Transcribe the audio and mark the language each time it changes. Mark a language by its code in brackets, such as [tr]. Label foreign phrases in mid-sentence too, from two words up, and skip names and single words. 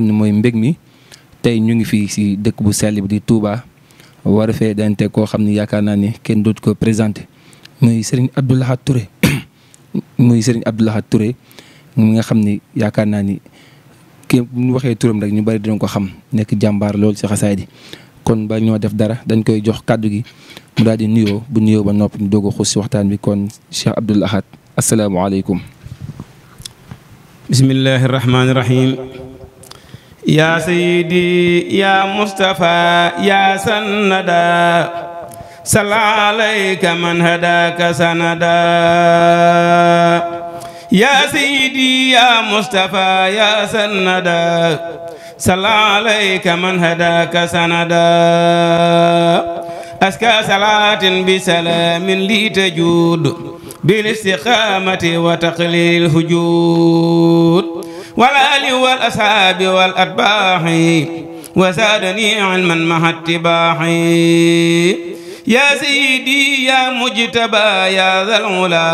[wo] ne mooy mbég mi tey ñu ngi fii si dëkk bu sell bi di Touba war a fee dante koo xam ni yaakaar naa ni kenn dootu ko présenté muy Serigne Abdou Lahad Touré muy Serigne Abdou Lahad Touré mi nga xam ni yaakaar naa ni kii bu ñu waxee turam rek ñu bari dinañ ko xam nekk jàmbaar lool ci xasaay di kon ba ñoo def dara dañ koy jox kàddu gi mu daal di nuyoo bu nuyoo ba noppi ñu doog a xuus ci waxtaan bi kon Cheikh Abdou Lahad asalaamaaleykum. [ar] بسم الله الرحمن الرحيم. يا سيدي يا مصطفى يا سندا صلى عليك من هداك سندا. يا سيدي يا مصطفى يا سندا صلى عليك من هداك سندا أزكى صلاة بسلام لي تجود بالاستقامة وتقليل الهجود والآل والأصحاب والأتباع وزادني علما مع اتباعي يا سيدي يا مجتبى يا ذا العلا